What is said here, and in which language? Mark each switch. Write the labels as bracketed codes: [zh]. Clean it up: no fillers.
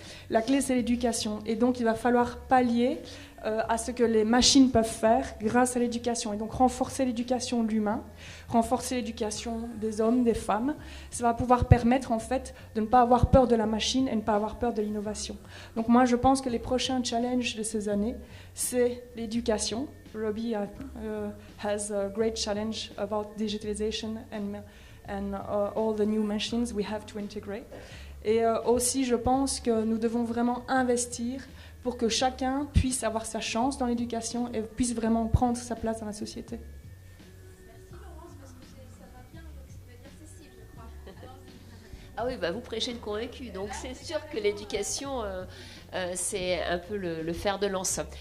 [fr] La clé, c'est l'éducation. Et donc il va falloir pallier à ce que les machines peuvent faire grâce à l'éducation. Et donc renforcer l'éducation de l'humain, renforcer l'éducation des hommes, des femmes. Ça va pouvoir permettre en fait de ne pas avoir peur de la machine et ne pas avoir peur de l'innovation. Donc moi je pense que les prochains challenges de ces années, c'est l'éducation. [en] Robbie has a great challenge about digitalization and all the new machines we have to integrate. [fr] Et aussi, je pense que nous devons vraiment investir pour que chacun puisse avoir sa chance dans l'éducation et puisse vraiment prendre sa place dans la société. Merci Laurence, parce que ça va bien avec ce que va dire Cécile, je crois. Ah oui, vous prêchez le convaincu. Donc c'est sûr que l'éducation, c'est un peu le fer de lance.